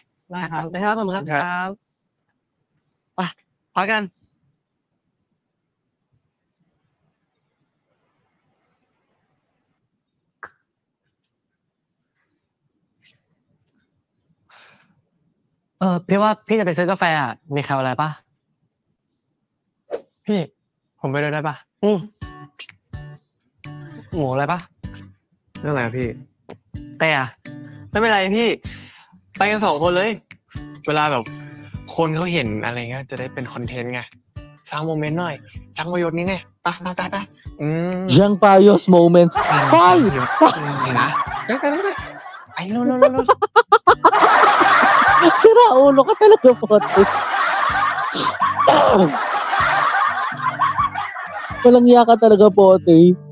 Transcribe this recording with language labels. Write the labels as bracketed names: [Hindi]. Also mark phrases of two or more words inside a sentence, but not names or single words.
[Thai] ได้ครับได้ครับผมครับไปพักกันพี่ว่าพี่จะไปซื้อกาแฟมีใครอะไรปะพี่ผมไปด้วยได้ปะหมูอะไรปะ เรื่องอะไรพี่ แต่ไม่เป็นไรพี่ไปกัน2 คนเลยเวลาแบบคนเขาเห็นอะไรเงี้ยจะได้เป็นคอนเทนต์ไงสร้างโมเมนต์หน่อยจังประโยชน์นี้ไงไป [Filipino] Jang Payos moments. Hoy! Na? Ay, no. Sira ulo ka talaga, pote. Walang iya ka talaga, pote.